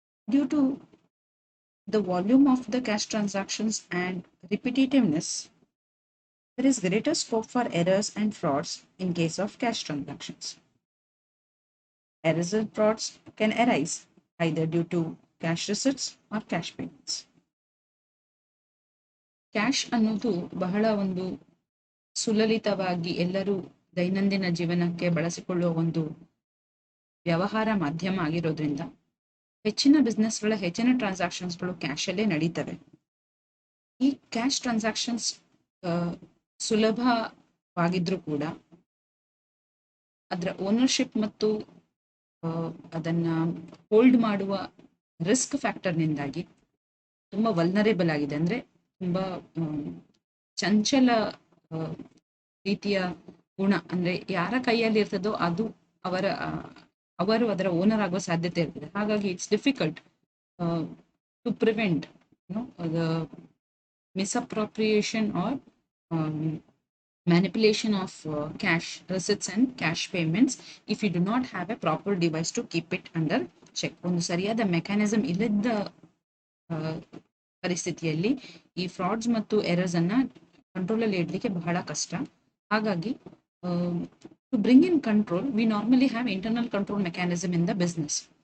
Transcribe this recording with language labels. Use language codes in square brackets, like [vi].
[en] Due to the volume of the cash transactions and repetitiveness, there is greater scope for errors and frauds in case of cash transactions. Errors and frauds can arise either due to cash receipts or cash payments. [kn] Cash ಅನ್ನೋದು ಬಹಳ ಒಂದು ಸುಲಲಿತವಾಗಿ ಎಲ್ಲರೂ ದೈನಂದಿನ ಜೀವನಕ್ಕೆ ಬಳಸಿಕೊಳ್ಳುವ ಒಂದು ವ್ಯವಹಾರ ಮಾಧ್ಯಮ ಆಗಿರೋದ್ರಿಂದ ಹೆಚ್ಚಿನ ಬಿಸ್ನೆಸ್ಗಳ ಹೆಚ್ಚಿನ ಟ್ರಾನ್ಸಾಕ್ಷನ್ಸ್ಗಳು ಕ್ಯಾಶಲ್ಲೇ ನಡೀತವೆ. ಈ ಕ್ಯಾಶ್ ಟ್ರಾನ್ಸಾಕ್ಷನ್ಸ್ ಸುಲಭವಾಗಿದ್ರೂ ಕೂಡ ಅದರ ಓನರ್ಶಿಪ್ ಮತ್ತು ಅದನ್ನ ಹೋಲ್ಡ್ ಮಾಡುವ ರಿಸ್ಕ್ ಫ್ಯಾಕ್ಟರ್ನಿಂದಾಗಿ ತುಂಬಾ ವಲ್ನರೇಬಲ್ ಆಗಿದೆ. ಅಂದ್ರೆ ತುಂಬಾ ಚಂಚಲ ರೀತಿಯ ಗುಣ, ಅಂದ್ರೆ ಯಾರ ಕೈಯಲ್ಲಿ ಇರ್ತದೋ ಅದು ಅವರು ಅದರ ಓನರ್ ಆಗೋ ಸಾಧ್ಯತೆ ಇರ್ತದೆ. ಹಾಗಾಗಿ [en] It's difficult to prevent the misappropriation or manipulation of cash receipts and cash payments if you do not have a proper device to keep it under check. [kn] ಒಂದು ಸರಿಯಾದ ಮೆಕ್ಯಾನಿಸಮ್ ಇಲ್ಲದ ಪರಿಸ್ಥಿತಿಯಲ್ಲಿ ಈ ಫ್ರಾಡ್ಸ್ ಮತ್ತು ಎರರ್ಸ್ ಅನ್ನ ಕಂಟ್ರೋಲ್ ಅಲ್ಲಿ ಇಡ್ಲಿಕ್ಕೆ ಬಹಳ ಕಷ್ಟ. ಹಾಗಾಗಿ [en] To bring in control we normally have internal control mechanism in the business.